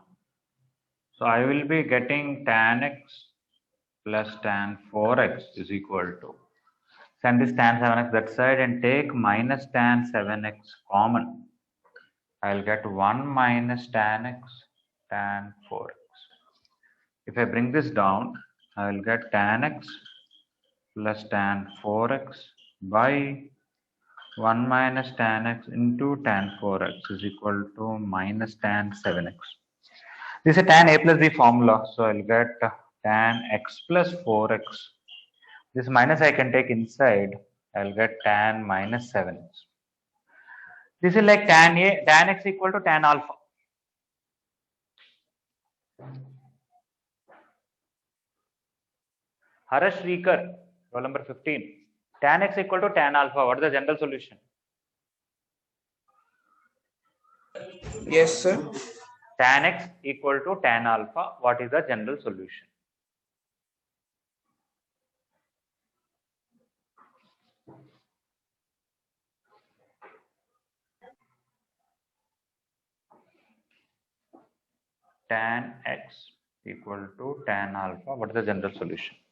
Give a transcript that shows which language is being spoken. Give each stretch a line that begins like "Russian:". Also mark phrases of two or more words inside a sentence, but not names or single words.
English: So I will be getting tan x plus tan 4x is equal to, send this tan 7x that side and take minus tan 7x common. I'll get 1 minus tan x tan 4x. If I bring this down, I will get tan x plus tan 4x by 1 minus tan x into tan 4x is equal to minus tan 7x. This is a tan a plus b formula, so I'll get tan x plus 4x. This minus I can take inside, I'll get tan minus 7x. This is like tan x equal to tan alpha. Harash Rikar, roll number 15. Tan x equal to tan alpha. What is the general solution? Yes, sir. tan x equal to tan alpha, what is the general solution? Tan x equal to tan alpha, what is the general solution?